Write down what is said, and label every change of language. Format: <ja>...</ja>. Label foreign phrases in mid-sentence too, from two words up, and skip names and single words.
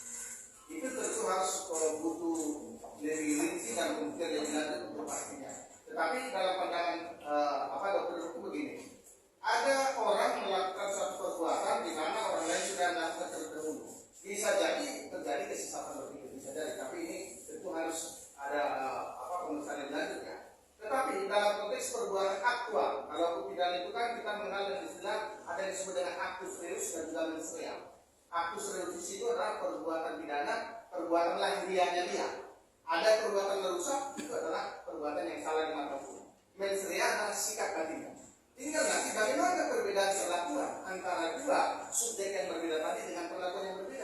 <id>Itu Tetapi dalam pandangan dokter hukum begini, ada orang melakukan suatu perbuatan di mana orang lain sudah melakukan terlebih dahulu. Bisa jadi terjadi kesesatan berpikir, bisa jadi. Tapi ini tentu harus ada pemeriksaan yang lanjut ya. Tetapi dalam konteks perbuatan aktual, kalau hukum pidana itu kan kita mengenal dengan istilah ada yang disebut dengan</id> <la>actus reus</la> <id>dan juga</id> <la>mens rea. Actus reus</la> <id>itu adalah perbuatan pidana, perbuatan lahiriahnya dia. Ada perbuatan merusak, itu adalah perbuatan yang salah di mata hukum.</id> <la>Mens rea</la> <id>adalah sikap batinnya. Tinggal nanti bagaimana perbedaan perlakuan antara dua subjek yang berbeda tadi dengan perlakuan yang berbeda.</id>